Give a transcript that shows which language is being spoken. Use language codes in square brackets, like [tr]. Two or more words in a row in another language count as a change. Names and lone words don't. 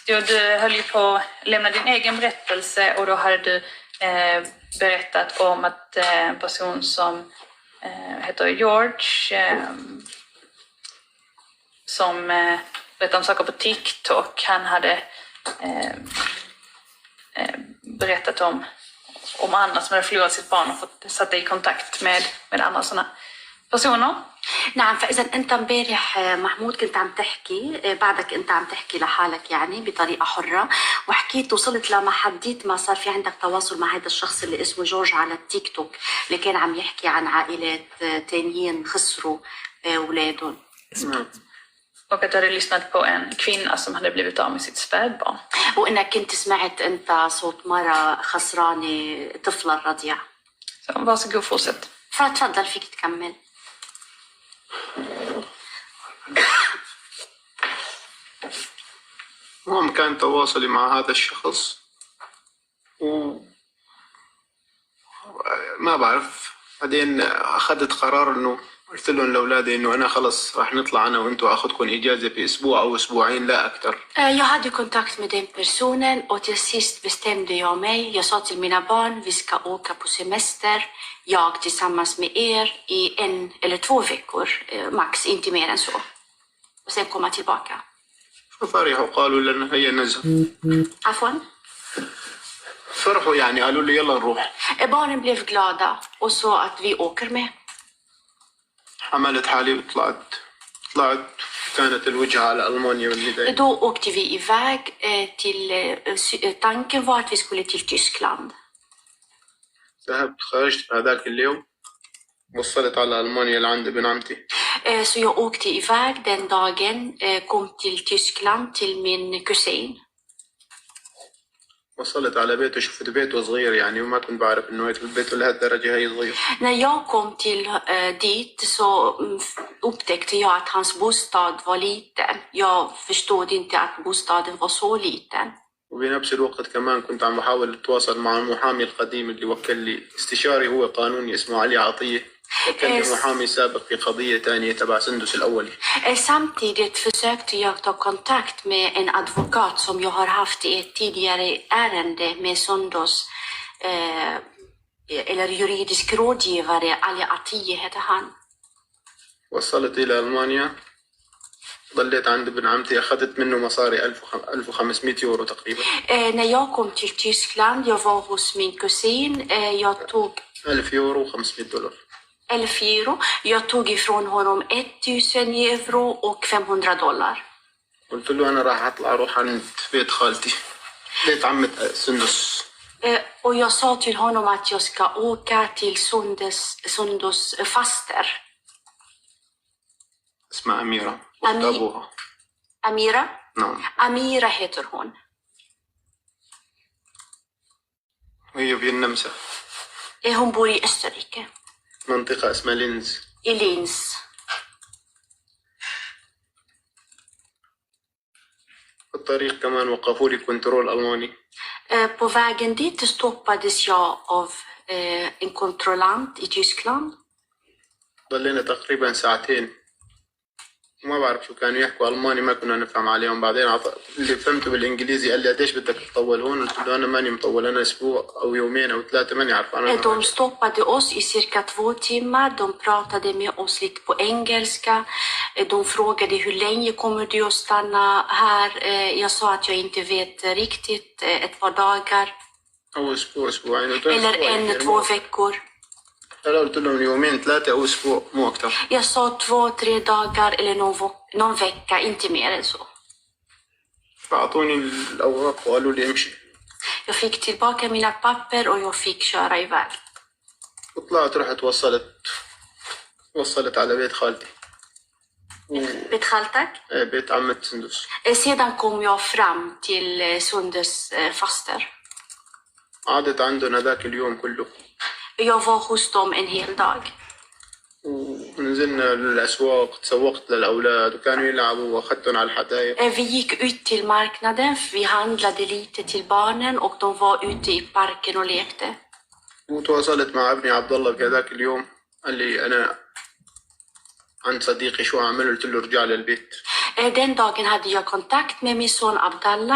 [sv] Du höll ju på att lämna din egen berättelse, och då hade du berättat om att en person som heter George som berättade om saker på TikTok. Han hade berättat om andra som hade förlorat sitt barn och fått sätta i kontakt med andra sådana personer. [ar] نعم. فإذا أنت امبارح محمود كنت عم تحكي، بعدك أنت عم تحكي لحالك يعني بطريقة حرة، وحكيت وصلت لما حديت ما صار في عندك تواصل مع هذا الشخص اللي اسمه جورج على التيك توك، اللي كان عم يحكي عن عائلات تانيين خسروا أولادهم. [sv] Och att du hade lyssnat på en kvinna som hade blivit av med sitt spädbarn. [ar] وإنك كنت سمعت أنت صوت مرة خسرانة طفلة رضيع. [sv] Så varsågod, fortsätt. [ar] فتفضل فيك تكمل. المهم كان تواصلي مع هذا الشخص ما بعرف، بعدين أخذت قرار إنه قلت لهم لاولادي انه انا خلص راح نطلع انا وانتم اخذكم اجازه في اسبوع او اسبوعين لا اكثر. [sv] Jag hade kontakt med den personen och till sist bestämde jag mig. Jag sa till mina barn, vi ska åka på semester. Jag tillsammans med er i 1 eller 2 veckor, max, inte mer än så. Och sen komma tillbaka. [ar] ففرحوا قالوا لنا هيا نذهب. عفوا. فرحوا يعني قالوا لي يلا نروح. [sv] Barnen blev glada och sa att vi åker med. [ar] حملت حالي وطلعت كانت الوجهة على ألمانيا بالبداية. [sv] Då åkte vi iväg till, tanken var att vi skulle till Tyskland. [ar] ذهبت خرجت في هذاك اليوم وصلت على ألمانيا لعند ابن عمتي. [sv] Så jag åkte iväg den dagen, kom till Tyskland till min kusin. [ar] وصلت على بيته شفت بيته صغير يعني وما كنت بعرف إنه هيك البيت لهالدرجة هي صغير. [sv] När jag kom dit så upptäckte jag att hans bostad var liten. Jag förstod inte att bostaden var så liten. [ar] وبنفس الوقت كمان كنت عم بحاول اتواصل مع المحامي القديم اللي وكل لي استشاري هو قانوني اسمه علي عطية. وكل لي محامي سابق في قضية تانية تبع سندس الأولي. [sv] Samtidigt försökte jag ta kontakt med en advokat som jag har haft i ett tidigare ärende med Sundos, eller juridisk rådgivare, Ali Atiye heter han. [ar] وصلت إلى ألمانيا ضليت عند ابن عمتي أخذت منه مصاري 1500 يورو تقريبا. [sv] När jag kom till Tyskland, jag var hos min kusin, jag tog [ar] 1000 يورو و500 $. [sv] 1000 euro. Jag tog ifrån honom 1000 euro och $500. [ar] قلت له أنا راح أروح عند بيت خالتي بيت عمة سندس. [sv] Och jag sa till honom att jag ska åka till Sundos faster. [ar] اسمها أميرة أبوها. Amira? نعم. [sv] Amira heter hon. [ar] وهي في النمسا. [sv] Hon bor i Österrike. [ar] منطقة اسمها لينز. [sv] I Linz. [ar] في الطريق كمان وقفوا لي كنترول ألماني. På vägen dit stoppades jag av en kontrollant i Tyskland. ضلينا تقريبا ساعتين ما بعرف شو كانوا يحكوا ألماني ما كنا نفهم عليهم. بعدين اللي فهمته بالإنجليزي قال لي قديش بدك تطول هون؟ قلت له أنا ماني مطول أنا أسبوع أو يومين أو 3 ماني عارف أنا. [sv] De stoppade oss i cirka 2 timmar. De pratade med oss lite på engelska. De frågade hur länge kommer du att stanna här? Jag sa att jag inte vet riktigt, ett par dagar. [ar] أو أسبوع أسبوعين. [sv] Eller 1-2 veckor. [ar] أنا قلت لهم يومين 3 أو أسبوع مو أكثر. [sv] Jag sa 2-3 dagar eller någon vecka, inte mer än så. [ar] فأعطوني الأوراق وقالوا لي امشي. [sv] Jag fick tillbaka mina papper och jag fick köra iväg. [ar] وطلعت رحت وصلت على بيت خالتي. Vet Khaltak? بيت عمة سندس. [sv] Sedan kom jag fram till Sundes faster. [ar] قعدت عندهم هذاك اليوم كله. [sv] Jag var hos dem en hel dag. [ar] ونزلنا للأسواق تسوقت للأولاد وكانوا يلعبوا وأخذتهم على الحدائق. [sv] Vi gick ut till marknaden, vi handlade lite till barnen och de var ute i parken och lekte. [ar] وتواصلت مع ابني عبد الله في هذاك اليوم قال لي أنا عند صديقي شو أعمل؟ قلت له ارجع للبيت. [sv] Den dagen hade jag kontakt med min son Abdallah.